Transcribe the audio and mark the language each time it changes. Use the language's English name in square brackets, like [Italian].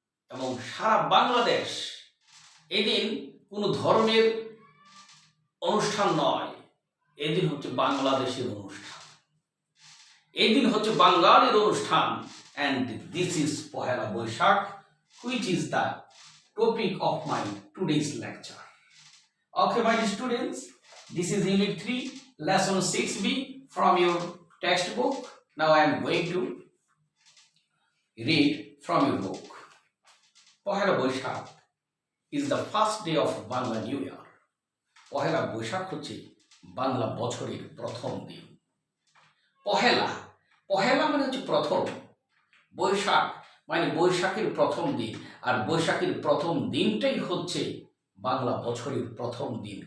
[Bangla] এবং সারা বাংলাদেশ এদিন কোনো ধর্মের অনুষ্ঠান নয়, এদিন হচ্ছে বাংলাদেশের অনুষ্ঠান, এদিন হচ্ছে বাঙালির অনুষ্ঠান। [English] And this is Pohela Boishakh, which is the topic of my today's lecture. Okay, my students, this is Unit 3, Lesson 6b from your textbook. Now I am going to read from your book. Pohela Boishakh is the first day of Bangla New Year. [Bangla] Pohela Boishakh হচ্ছে বাংলা বছরের প্রথম দিন। পহেলা পহেলা মানে হচ্ছে প্রথম, বৈশাখ মানে বৈশাখের প্রথম দিন, আর বৈশাখের প্রথম দিনটাই হচ্ছে বাংলা বছরের প্রথম দিন।